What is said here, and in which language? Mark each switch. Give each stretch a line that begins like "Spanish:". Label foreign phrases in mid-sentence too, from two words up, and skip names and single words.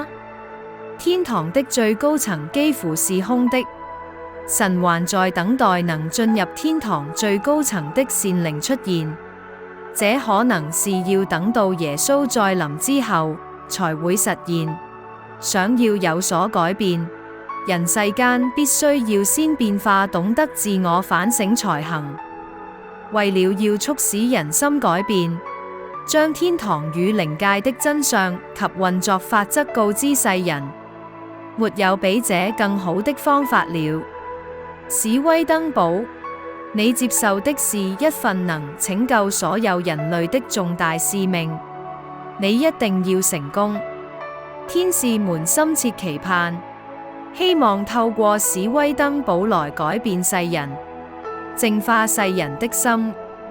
Chinese: 天堂的最高層幾乎是空的，神還在等待能進入天堂最高層的善靈出現，這可能是要等到耶穌再臨之後才會實現。想要有所改變，人世間必須要先變化，懂得自我反省才行。為了要促使人心改變，將天堂與靈界的真相及運作法則告知世人，沒有比這更好的方法了。史威登堡，你接受的是一份能拯救所有人類的重大使命，你一定要成功。天使們深切期盼，希望透過史威登堡來改變世人，淨化世人的心。